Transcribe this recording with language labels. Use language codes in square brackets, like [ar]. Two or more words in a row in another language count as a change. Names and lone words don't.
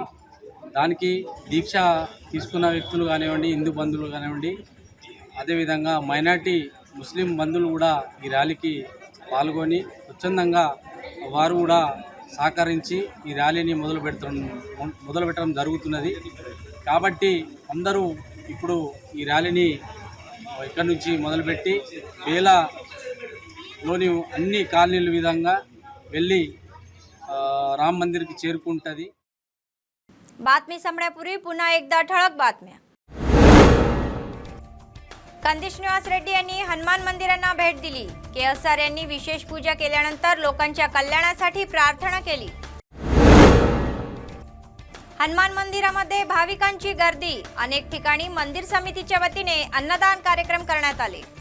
[te] దానికి దీక్ష తీసుకున్న వ్యక్తులు కానివ్వండి, హిందూ బంధువులు కానివ్వండి, అదేవిధంగా మైనార్టీ ముస్లిం బంధువులు కూడా ఈ ర్యాలీకి పాల్గొని స్వచ్ఛందంగా వారు కూడా సహకరించి ఈ ర్యాలీని మొదలుపెట్టడం జరుగుతున్నది। కాబట్టి అందరూ ఇప్పుడు ఈ ర్యాలీని ఇక్కడ నుంచి మొదలుపెట్టి బేలాలోని అన్ని కాలనీల విధంగా వెళ్ళి రామ్ मंदिरకి చేరుకుంటది। [mr] बातमी संपण्यापूर्वी पुन्हा एकदा ठळक बातम्या। कंदिश निवास रेड्डी यांनी हनुमान मंदिरांना भेट दिली। केएसआर यांनी विशेष पूजा केल्यानंतर लोकांच्या कल्याणासाठी प्रार्थना केली। हनुमान मंदिरामध्ये भाविकांची गर्दी, अनेक ठिकाणी मंदिर समितीच्या वतीने अन्नदान कार्यक्रम करण्यात आले।